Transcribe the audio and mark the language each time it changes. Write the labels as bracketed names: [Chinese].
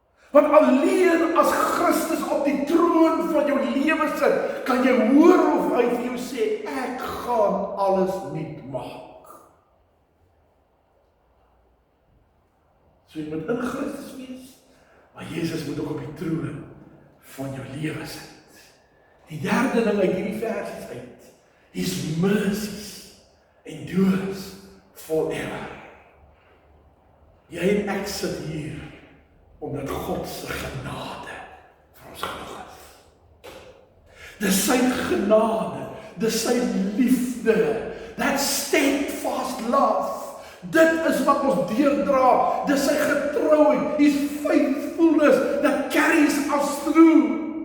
[Afrikaans] Want alleen as Christus op die troon van jou lewe sit, kan jy hoor of hy vir jou sê, ek gaan alles nuut maak. So jy moet in Christus wees, maar Jesus moet ook op die troon van jou lewe sit. Die derde ding uit hierdie versies uit, [English] His mercies endures forever. [Afrikaans] Jy en ek sit hier omdat God se genade vir ons genoeg is. Dis sy genade, dis sy liefde, [English] that steadfast love. [Afrikaans] Dit is wat ons deurdra, dis sy getrouheid, [English] His faithfulness that carries us through.